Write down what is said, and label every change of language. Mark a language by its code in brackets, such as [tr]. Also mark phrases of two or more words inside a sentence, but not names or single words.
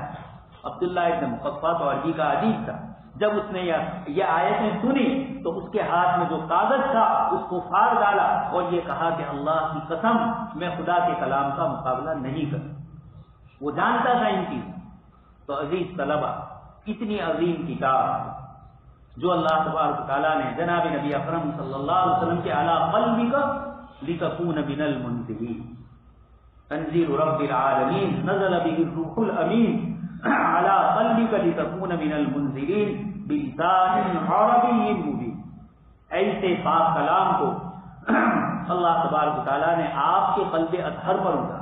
[ur] عبداللہ ابن مقفع تو عربی کا عجیب تھا، جب اس نے یہ آیتیں سنی تو اس کے ہاتھ میں جو کاغذ تھا اس کو پھاڑ ڈالا اور یہ کہا کہ اللہ کی قسم میں خدا کے کلام کا مقابلہ نہیں کروں۔ وہ جانتا تھا ان چیزوں۔ تو عزیز طلبہ، اتنی عظیم کتاب جو اللہ تبارک تعالیٰ نے جناب نبی اکرم [ar] صلی اللہ علیہ وسلم [ur] کے [ar] اعلیٰ قلبک لتکون من المنذرین، تنزیل رب العالمین نزل به الروح الامین علی قلبک لتکون من المنذرین بلسان عربی مبین۔ [ur] ایسے پاک کلام کو اللہ تبارک تعالیٰ نے آپ کے قلب اطہر پر اتارا۔